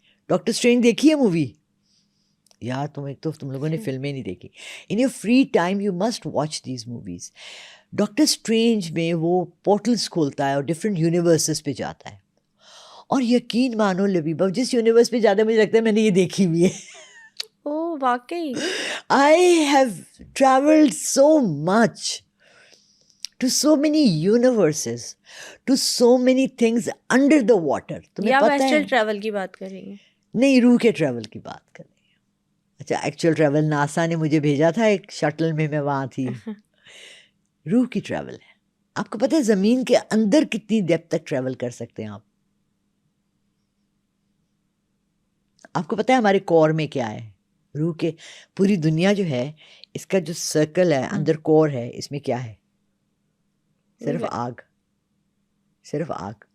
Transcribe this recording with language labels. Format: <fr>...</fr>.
<ur>Doctor strange دیکھی ہے movie? یار تم لوگوں نے فلمیں نہیں دیکھی.</ur> <en>In your free time you must watch these movies.</en> <ur>Doctor strange میں وہ پورٹلس کھولتا ہے اور ڈفرینٹ یونیورسز پہ جاتا ہے, اور یقین مانو لبیبہ جس یونیورس پہ جاتا ہے مجھے لگتا ہے میں نے یہ دیکھی ہوئی ہے. اوہ واقعی.</ur> <en>I have traveled so much to so many universes, to so many things under the water.</en> <ur>یا آپ ایسٹرل ٹریول کی بات کر رہی ہیں؟ نہیں, روح کے ٹریول کی بات کر رہی ہوں. اچھا, ایکچوئل ٹریول ناسا نے مجھے بھیجا تھا ایک شٹل میں وہاں تھی. روح کی ٹریول ہے. آپ کو پتہ ہے زمین کے اندر کتنی ڈیپتھ تک ٹریول کر سکتے ہیں آپ؟ آپ کو پتہ ہے ہمارے کور میں کیا ہے؟ روح کے پوری دنیا جو ہے اس کا جو سرکل ہے اندر کور ہے, اس میں کیا ہے؟ صرف آگ, صرف آگ.</ur>